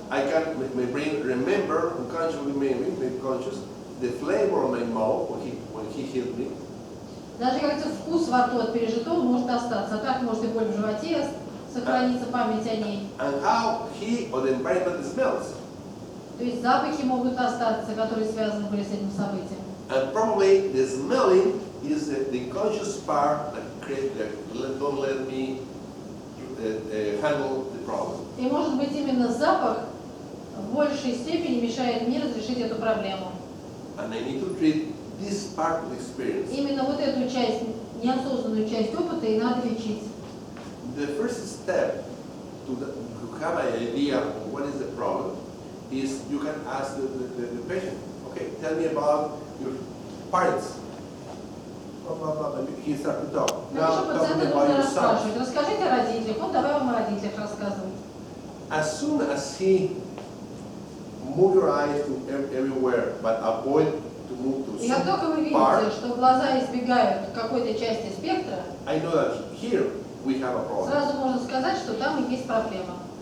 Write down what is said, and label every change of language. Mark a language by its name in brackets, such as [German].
[English] my brain remember, unconsciously maybe conscious, the flavor of my mouth when he hit me. [Russian] Даже как-то вкус во рту от пережитого может остаться, а так может и боль в животе, сохранится память о ней. [English] And how he or the environment smells. [Russian] То есть запахи могут остаться, которые связаны были с этим событием. [English] And probably the smelling is the conscious part that don't let me handle the problem. [Russian] И может быть именно запах в большей степени мешает мне разрешить эту проблему. [English] And I need to treat this part of the experience. [Russian] Именно вот эту часть, неосознанную часть опыта и надо лечить. [English] The first step to have an idea of what is the problem is you can ask the patient, okay, tell me about your parents. Blah, blah, blah. He started to talk. [Russian] Хорошо, [English] Now talking [Russian] пациента [English] about [Russian] нужно [English] your son. [Russian] расспрашивать. Расскажите о родителях. Вот давай вам о родителях рассказывать. [English] As soon as he move your eyes to everywhere, but avoid to move to [Russian] И как только вы [English] some [Russian] видите, [English] part, [Russian] что глаза избегают какой-то части спектра, [English] I know that here we have a problem. [Russian] сразу можно сказать, что там и есть проблема.